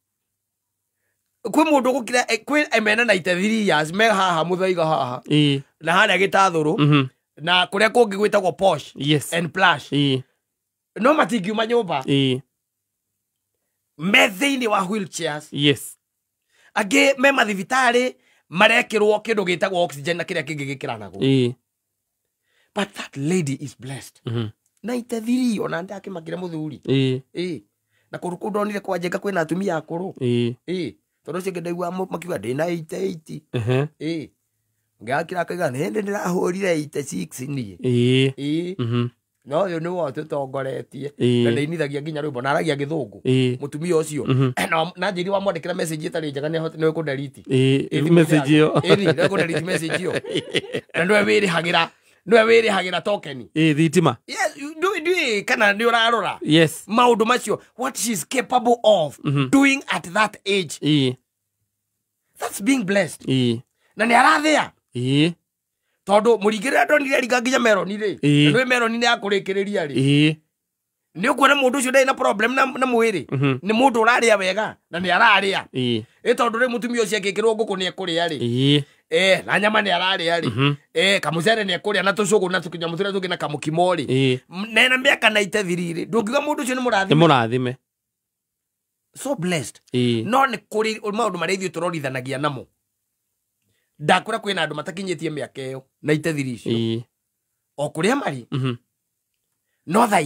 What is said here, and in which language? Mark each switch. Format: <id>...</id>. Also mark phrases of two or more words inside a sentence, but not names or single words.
<ki>kwĩ mũndũ gũkira kwĩ emena 93 years me haha mũthaiga haha na harĩa gĩtathũrũ na kũrĩa kũngĩ gwĩtagwo</ki> <en>posh and plush</en> <ki>no matingiuma nyũmba me thĩinĩ wa wheelchairs yes angĩ me mathibitarĩ marekĩrwo kĩndũ gĩtagwo oxygen na kĩrĩa kĩngĩ gĩkĩranagwo</ki> <en>but that lady is</en> <ki>blessed 93 ona ndakĩmakire mũthuri na kũrũ kũndũ ndonire kwa njenga kwĩna atumia akũrũ tondũ ũcio ngĩndaigua makiuga ndĩna 88 ngakĩra akaiga nĩ hĩndĩ ndĩrahũrire 86 niĩ no ũyũ nĩwe ũtũtongoretie na ndĩinithagia nginya rwĩmbo na aragia gĩthũngũ mũtumia ũcio na njĩri wamwandĩkĩra message ĩtarĩ njega nĩwe kũnderiti message ĩyo nĩwe kũnderiti message ĩyo na nĩwe wĩrĩhagĩra token thitima ndũĩ kana nĩ ũrarora yes maũndũ macio</ki> <en>what she is capable of doing at that age that's being blessed</en> <ki>na nĩ arathĩa tondũ mũringĩrĩra ndonire ringa nginya meroni-rĩ ndũĩ meroni nĩ yakũrĩkĩrĩria rĩ nĩ ũkuona mũndũ ũcio ndarĩ na problem na mwĩrĩ nĩ mũndũ ũrarĩa wega na nĩ ararĩa tondũ rĩ mũtumia ũcio angĩkĩrwo ngũkũ nĩ ekũrĩa rĩ na nyama nĩ ararĩa rĩ kamũcere nĩ ekũrĩa na tũcũgũ na tũkĩnyamũ tũrĩa tũngĩ na kamũkimo rĩ nena mĩaka 93 rĩ ndũngiuga mũndũ ũcio nĩ mũrathime</ki> <en>so blessed</en> <ki>no nĩ kũrĩ maũndũ marĩa ithuĩ tũrorithanagia namo ndakwĩra kwĩna andũ matakinyĩtie mĩaka ĩyo 93 icio o kũrĩa marĩ no</ki>